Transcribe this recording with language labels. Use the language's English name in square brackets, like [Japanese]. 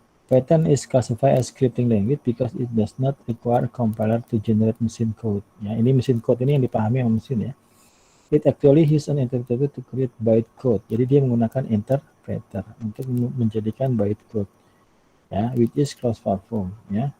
[English] Python is classified as scripting language because it does not require compiler to generate machine code. [Indonesian] Ya, ini mesin code ini yang dipahami oleh mesin ya. [English] It actually uses an interpreter to create bytecode. [Indonesian] Jadi dia menggunakan interpreter untuk menjadikan bytecode. [English] Ya, which is cross-platform ya.